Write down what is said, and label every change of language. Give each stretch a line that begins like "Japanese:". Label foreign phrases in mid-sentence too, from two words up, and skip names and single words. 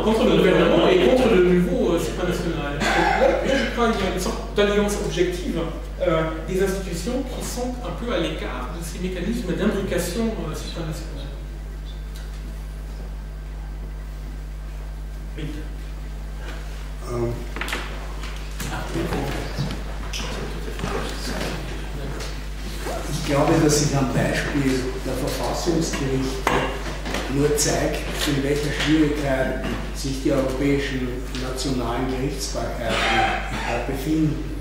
French: Contre le gouvernement et contre le niveau supranational. Là, je crois qu'il y a une sorte d'alliance objective des institutions qui sont un peu à l'écart de ces mécanismes d'imbrication supranationale. Oui.
German: Ich glaube, dass sich am Beispiel der Verfassungsgerichte nur zeigt, in welcher Schwierigkeit sich die europäischen nationalen Gerichtsbarkeiten befinden.